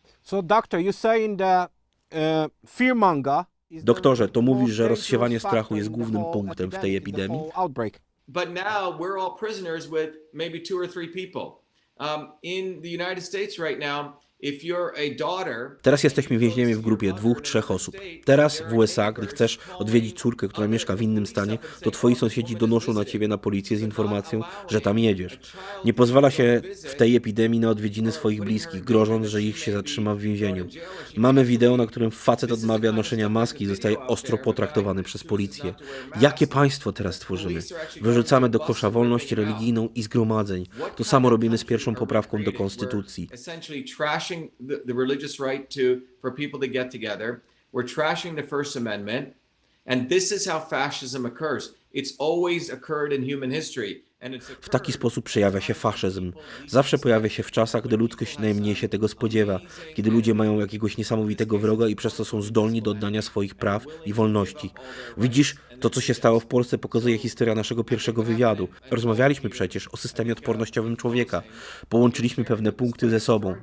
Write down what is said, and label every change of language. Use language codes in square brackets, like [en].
[en] So, doctor, you're saying that fearmonger. [pl] Doktorze, to mówisz, że rozsiewanie strachu jest głównym punktem w tej epidemii? [en] But now we're all prisoners with maybe 2 or 3 people. In the United States right now, if you're a daughter... [pl] Teraz jesteśmy więźniami w grupie 2-3 osób. Teraz w USA, gdy chcesz odwiedzić córkę, która mieszka w innym stanie, to twoi sąsiedzi donoszą na ciebie na policję z informacją, że tam jedziesz. Nie pozwala się w tej epidemii na odwiedziny swoich bliskich, grożąc, że ich się zatrzyma w więzieniu. Mamy wideo, na którym facet odmawia noszenia maski i zostaje ostro potraktowany przez policję. Jakie państwo teraz tworzymy? Wyrzucamy do kosza wolność religijną i zgromadzeń. To samo robimy z pierwszą poprawką do konstytucji. [en] The religious right for people to get together. We're trashing the First Amendment, and this is how fascism occurs. It's always occurred in human history. [pl] W taki sposób przejawia się faszyzm. Zawsze pojawia się w czasach, gdy ludzkość najmniej się tego spodziewa, kiedy ludzie mają jakiegoś niesamowitego wroga i przez to są zdolni do oddania swoich praw i wolności. Widzisz, to co się stało w Polsce pokazuje historia naszego pierwszego wywiadu. Rozmawialiśmy przecież o systemie odpornościowym człowieka. Połączyliśmy pewne punkty ze sobą.